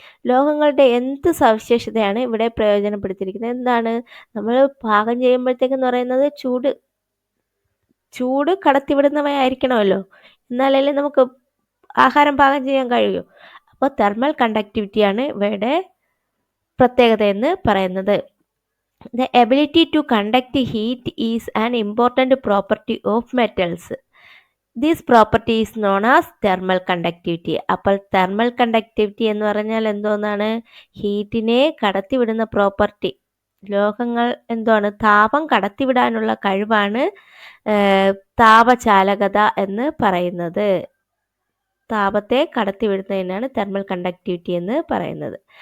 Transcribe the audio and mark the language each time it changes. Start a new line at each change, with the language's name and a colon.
Malayalam: ലോഹങ്ങളുടെ എന്ത് സവിശേഷതയാണ് ഇവിടെ പ്രയോജനപ്പെടുത്തിയിരിക്കുന്നത്? എന്താണ്? നമ്മൾ പാകം ചെയ്യുമ്പോഴത്തേക്കെന്ന് പറയുന്നത് ചൂട് കടത്തിവിടുന്നവയായിരിക്കണമല്ലോ, എന്നാലല്ലേ നമുക്ക് ആഹാരം പാകം ചെയ്യാൻ കഴിയൂ. അപ്പോൾ തെർമൽ കണ്ടക്ടിവിറ്റിയാണ് ഇവയുടെ പ്രത്യേകത എന്ന് പറയുന്നത്.
English: The ability to conduct heat is an important property of metals. This property is known as thermal conductivity.
Malayalam: അപ്പോൾ തെർമൽ കണ്ടക്ടിവിറ്റി എന്ന് പറഞ്ഞാൽ എന്തോന്നാണ്? ഹീറ്റിനെ കടത്തിവിടുന്ന പ്രോപ്പർട്ടി. ലോഹങ്ങൾ എന്താണ്? താപം കടത്തിവിടാനുള്ള കഴിവാണ് താപചാലകത എന്ന് പറയുന്നത്. താപത്തെ കടത്തിവിടുന്നതിനാണ് തെർമൽ കണ്ടക്ടിവിറ്റി എന്ന് പറയുന്നത്.